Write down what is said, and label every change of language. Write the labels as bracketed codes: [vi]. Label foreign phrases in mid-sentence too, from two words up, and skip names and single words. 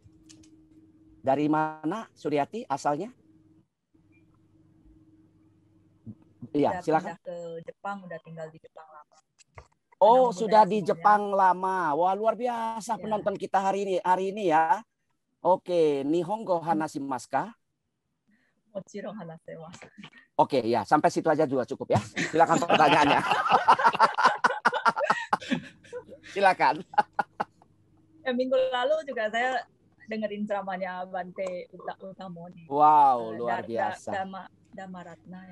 [id] Dari mana Suryati asalnya? Iya, silakan. Ke Jepang, udah tinggal di Jepang lama. Oh, sudah di Jepang lama. Wah, luar biasa penonton kita hari ini ya. Oke, [ja] 日本語話しますか? もちろん話せます。 [id] Oke, ya, sampai situ aja juga cukup ya. Silakan pertanyaannya. Silakan. Ya, minggu lalu juga saya dengerin ceramahnya Bante Utamoni. Wow, luar biasa. Dhamma Ratna ya.